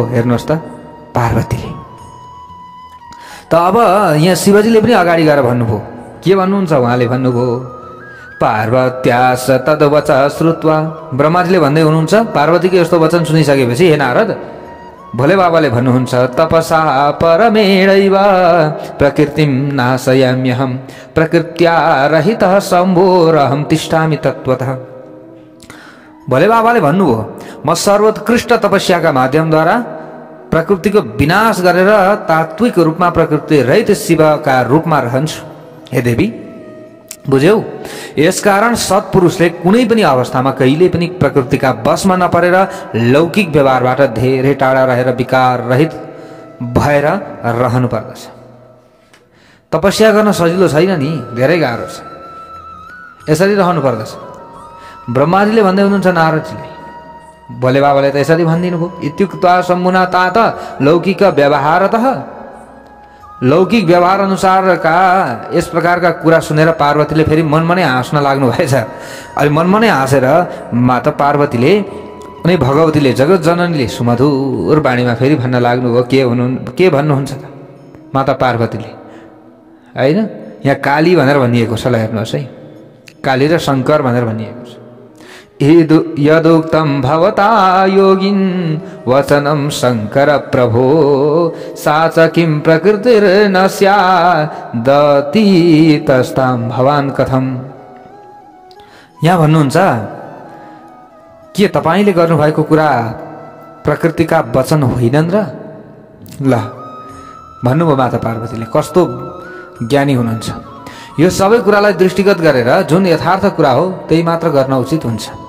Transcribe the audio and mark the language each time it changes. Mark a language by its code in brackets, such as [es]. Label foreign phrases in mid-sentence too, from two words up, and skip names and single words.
[ne] हेर्नुहोस् त पार्वतीले। त अब यहाँ शिवजीले पनि अगाडि गएर भन्नुभयो। के भन्नुहुन्छ उहाँले? [sa] भन्नुभयो पार्वत्यास तद्वच श्रुत्वा। [ne] ब्रह्माजीले भन्दै हुनुहुन्छ पार्वतीको यस्तो वचन सुनिसकेपछि हे नारद, भोले बाबाले भन्नुहुन्छ [sa] तपसा परमेणैव प्रकृतिं नाशयाम्यहं प्रकृत्या रहितः शम्भोरहं तिष्ठामि तत्त्वतः। [ne] भोले बाबाले भन्नुभयो म सर्वोत्कृष्ट तपस्याका माध्यमद्वारा प्रकृतिको विनाश गरेर तात्विक रूपमा प्रकृति रहित शिवका रूपमा रहन्छु। हे देवी बुझ्यौ? यसकारण सत्पुरुषले कुनै पनि अवस्थामा कहिले पनि प्रकृतिका वशमा नपरेर लौकिक व्यवहारबाट धेरै टाढा रहेर विकार रहित भएर रहनु पर्दछ। तपस्या गर्न सजिलो छैन नि, धेरै गाह्रो छ। यसरी रहनु पर्दछ। ब्रह्माजीले भन्दै हुनुहुन्छ नारदजीले, भोले बाबाले त यसरी भनिदिनु भयो [sa] इत्युक्त्वा सम्मुना तात लौकिक व्यवहारतः। [ne] लौकिक व्यवहार अनुसारका यस प्रकारका कुरा सुनेर पार्वतीले फेरि मनमा नै हाँस्न लाग्नु भएछ। अनि मनमा नै हाँसेर माता पार्वतीले अनि भगवतीले जगत जननीले सुमधुर बाणीमा फेरि भन्न लाग्नुभयो। के भन्नुहुन्छ त माता पार्वतीले? होइन, यहाँ काली भनेर भनिएको छ। ल हेर्नुहोस् है, काली र शङ्कर भनेर भनिएको छ। [sa] यदुक्तं भवता योगिन् वचनं शङ्कर प्रभो सा च किं प्रकृतिर्न स्यादति तस्तां भवान् कथम्। [ne] यहाँ भन्नुहुन्छ के तपाईले गर्नुभएको कुरा प्रकृतिका वचन होइनन् र? ल भन्नुभयो माता पार्वतीले। कस्तो ज्ञानी हुनुहुन्छ। यो सबै कुरालाई दृष्टिगत गरेर जुन यथार्थ कुरा हो त्यही मात्र गर्न उचित हुन्छ।